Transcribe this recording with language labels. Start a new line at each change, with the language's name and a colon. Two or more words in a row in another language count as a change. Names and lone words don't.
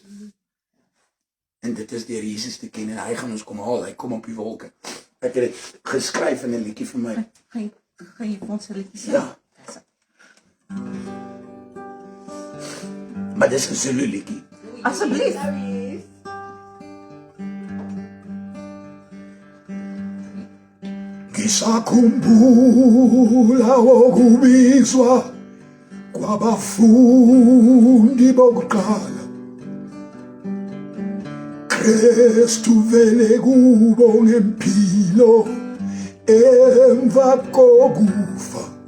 Afrikaans: En dit is deur Jesus te ken en hy gaan ons kom haal, hy kom op die wolke. Ek het dit geskryf in 'n liedjie vir my. Gaan jy vir ons 'n liedjie sing? Ja. Maar dis 'n Zulu liedjie. Asseblief.
Zulu: Ngisakhumbula okubizwa kwabafundi bokuqala. Kristu vele kubo ngempilo emva kokufa.